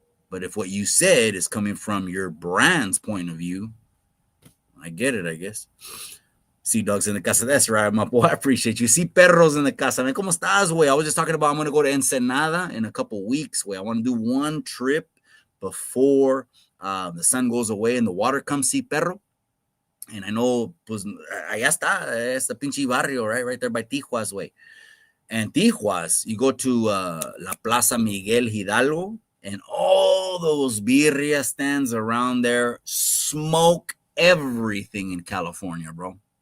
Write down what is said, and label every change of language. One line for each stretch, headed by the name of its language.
English: But if what you said is coming from your brand's point of view, I get it, I guess. Sea Dogs in the casa. That's right, my boy. I appreciate you. See Perros in the casa. Man,
Spanish: ¿cómo estás, güey?
English: I was just talking about I'm going to go to Ensenada in a couple weeks, güey. I want to do one trip before the sun goes away and the water comes. See Perro. And I know,
Spanish: pues, allá está.
English: It's the
Spanish: pinche barrio,
English: right there by Tijuas, güey. And Tijuas, you go to La Plaza Miguel Hidalgo, and all those birria stands around there smoke everything in California, bro.